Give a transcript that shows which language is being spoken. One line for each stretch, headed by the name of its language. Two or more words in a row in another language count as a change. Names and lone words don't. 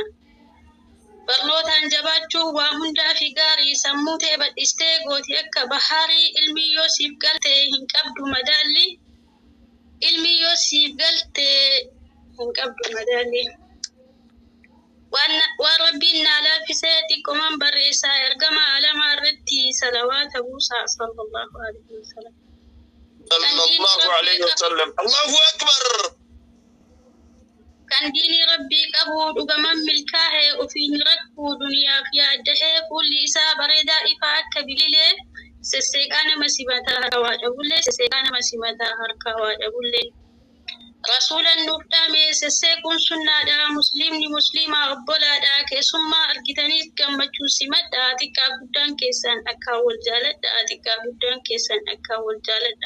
Oromo: Barnootaan jabaachuu waa hundaa fi gaarii sammuu ta'e badhistee gooti akka bahaarii ilmi yoo siif galte hin qabdu madaalli ilmi yoo siif galte hin qabdu madaalli. Waan rabbiin naa laaffisee xiqqooman barreessaa ergama alamaa irratti salawaata buusaa
Arabic: صلى الله عليه وسلم. صلى الله عليه وسلم. الله أكبر.
Oromo: Kan diinii rabbii qabu dhugaman milkaa'ee ofiin rakkuu duniyaaf yaaddahee fuulli isaa bareedaa ifaa akka bililee sesseeqaa nama simataa harka waa dhabullee sesseeqaa nama simataa harka waa dhabullee. Rasuulan nuuf dhaame sesseequun sunnaadha muslimni muslimaa obbolaadha keessummaa argitaniis gammachuu simadha xiqqaa guddaan keessan akka wal jaaladha xiqqaa guddaan keessan akka wal jaaladha.